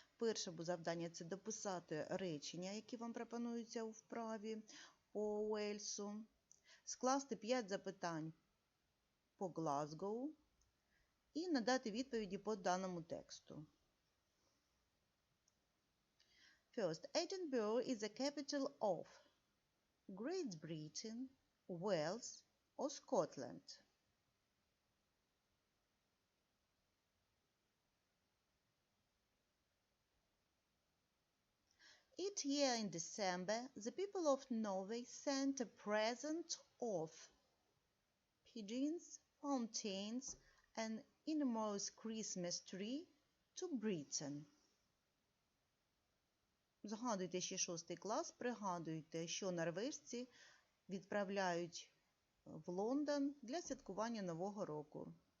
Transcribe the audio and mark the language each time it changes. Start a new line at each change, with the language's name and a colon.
Ukrainian: Перше завдання – це дописати речення, які вам пропонуються у вправі по Уельсу. Скласти 5 запитань по Глазгоу і надати відповіді по даному тексту.
English: First, Edinburgh is the capital of Great Britain, Wales or Scotland. Each year in December, the people of Norway sent a present of pigeons, fountains, and enormous Christmas tree to Britain.
Ukrainian: Згадуйте ще 6 клас, пригадуйте, що норвежці відправляють в Лондон для святкування Нового року.